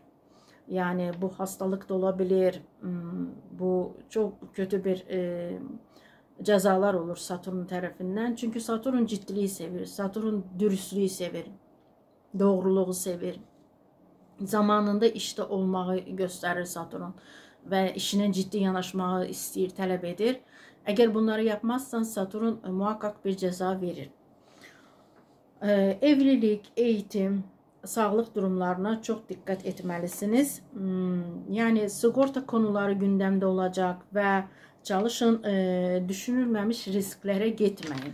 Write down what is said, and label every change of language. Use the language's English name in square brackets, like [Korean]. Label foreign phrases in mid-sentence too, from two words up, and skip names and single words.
[Turkish] Yani bu hastalık da olabilir, bu çok kötü bir cezalar olur Satürn tarafından. Çünkü Satürn ciddiliği sever, Satürn dürüstlüğü sever, doğruluğu sever. Zamanında işte olmağı gösterir Satürn ve işine ciddi yanaşmağı [Azerbaijani] istəyir, tələb edir. [Turkish] Əgər bunları yapmazsan Satürn muhakkak bir ceza verir. Evlilik, eğitim, sağlık durumlarına çok dikkat etmelisiniz. Yani sigorta konuları gündemde olacak ve çalışın, düşünülmemiş risklere gitmeyin.